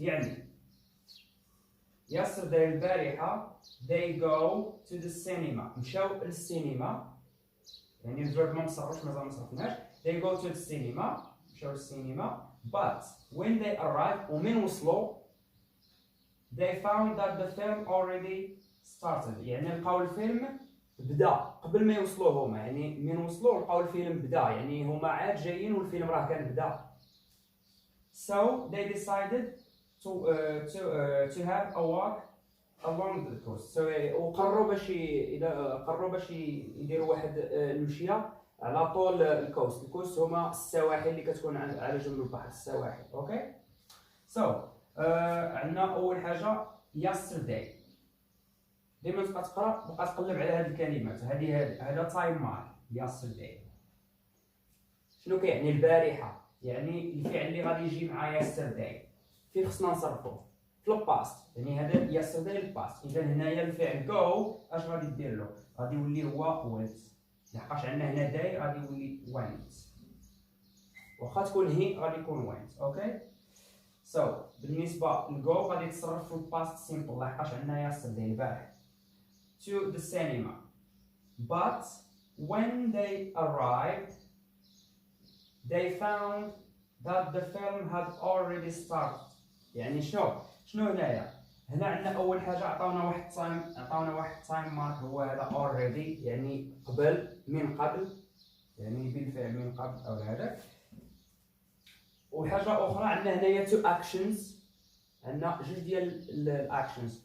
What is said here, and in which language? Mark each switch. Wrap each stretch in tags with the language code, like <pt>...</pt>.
<en>يعني yesterday البارحة they go to the cinema.</en> <ar>مشاو للسينما. يعني الفيرب ما مصرفش مازال ما صرفناش.</ar> <en>They go to the cinema.</en> <ar>مشاو للسينما.</ar> <en>But when they arrived</en> <ar>ومن وصلوا</ar> <en>they found that the film already started.</en> <ar>يعني لقاو الفيلم بدا قبل ما يوصلوا هما. يعني من وصلوا لقاو الفيلم بدا. يعني هما عاد جايين والفيلم راه كان بدا.</ar> <en>So they decided to have a walk along the coast.</en> <ar>So وقرروا باش يديروا واحد المشيه على طول الكوست. الكوست هما السواحل اللي كتكون على جنب البحر، السواحل. اوكي. سو عندنا اول حاجه yesterday. ديما تبقى تقرا بقى تقلب على هذه الكلمات. هذا تايم مارك yesterday. شنو كيعني البارحه؟ يعني الفعل اللي غادي يجي مع yesterday فين خصنا نصرفوه؟ في الباست. يعني هذا yesterday الباست. اذا هنايا الفعل go اش غادي دير له؟ غادي يولي هو went. لحقاش عندنا هنا داي غادي يولي went. واخا تكون هي غادي يكون went. اوكي. سو بالنسبه للجو غادي يتصرف في الباست سيمبل لحقاش عندنا yesterday البارح.</ar> <en>To the cinema. But when they arrived they found that the film had already started.</en> <ar>يعني شنو هنايا؟ هنا عندنا اول حاجه عطاونا واحد تايم مارك هو هذا already. يعني من قبل يعني بالفعل من قبل او هذاك. وحاجه اخرى عندنا هنايا تو اكشنز. عندنا جوج ديال الاكشنز.</ar>